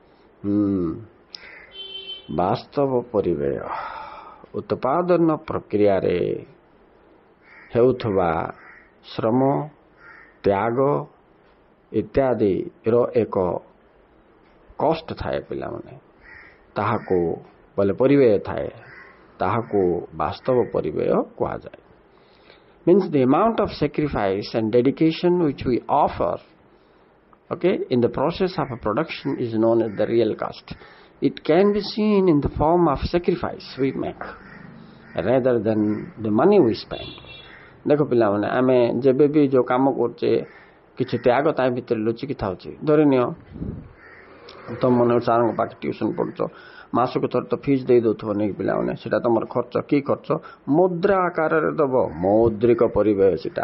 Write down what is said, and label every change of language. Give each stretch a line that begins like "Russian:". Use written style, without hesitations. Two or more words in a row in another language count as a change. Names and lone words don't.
Odia: ବାସ୍ତବ ପରିବ୍ୟୟ ଉତ୍ପାଦନ ପ୍ରକ୍ରିୟାରେ ହେଉଥିବା ଶ୍ରମ, ତ୍ୟାଗ ଇତ୍ୟାଦିର ଏକ କଷ୍ଟ ଥାଏ ପିଲାମାନେ, ତାହାକୁ ବୋଲେ ପରିବ୍ୟୟ ଥାଏ, ତାହାକୁ ବାସ୍ତବ ପରିବ୍ୟୟ କୁହାଯାଏ।
English: Means the amount of sacrifice and dedication which we offer, okay, in the process of a production is known as the real cost. It can be seen in the form of sacrifice we make rather than the money we spend.
Odia: देखो पिलाମାନେ, ଆମେ ଯେବେ ବି ଯେଉଁ କାମ କରୁଛେ କିଛି ତ୍ୟାଗ ତା ଭିତରେ ଲୁଚିକି ଥାଉଛି। ଧରିନିଅ ତମ ମନେ ସାର୍ଙ୍କ ପାଖେ ଟ୍ୟୁସନ୍ ପଢ଼ୁଛ, ମାସକୁ ଥରେ ତ ଫିସ୍ ଦେଇ ଦେଉଥିବ ନେଇକି ପିଲାମାନେ, ସେଇଟା ତୁମର ଖର୍ଚ୍ଚ। କି ଖର୍ଚ୍ଚ? ମୁଦ୍ରା ଆକାରରେ ଦେବ, ମୌଦ୍ରିକ ପରିବ୍ୟୟ ସେଇଟା।